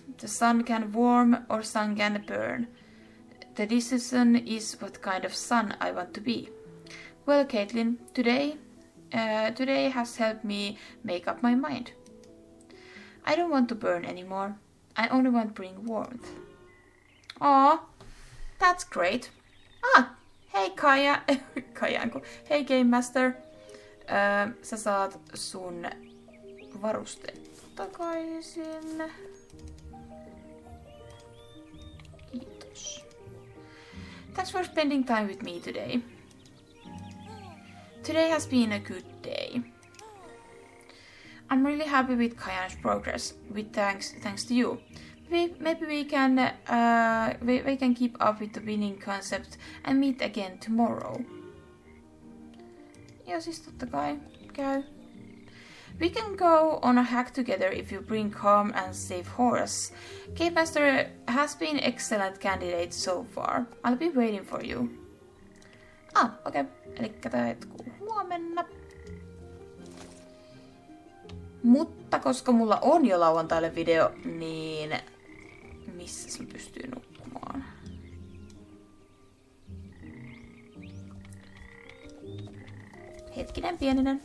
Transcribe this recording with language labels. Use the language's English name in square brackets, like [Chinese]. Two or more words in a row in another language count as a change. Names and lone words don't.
[English] The sun can warm or sun can burn. The decision is what kind of sun I want to be. Well, Caitlin, today has helped me make up my mind. I don't want to burn anymore. I only want to bring warmth. Aw, that's great. [Finnish] Hei Cayanne. Hei Game Master. Sä saat sun varusteet takaisin. Kiitos. [English] Thanks for spending time with me today. Today has been a good day. I'm really happy with Cayanne's progress, with thanks to you. Maybe we can keep up with the winning concept and meet again tomorrow. [Finnish] Ja siis totta kai käy. [English] We can go on a hack together if you bring calm and safe Horus. Game Master has been excellent candidate so far. I'll be waiting for you. [Finnish] Okei. Elikkä tää jatkuu huomenna. Mutta koska mulla on jo lauantaille video, niin missä mä pystyn nukkumaan? Hetkinen pieninen.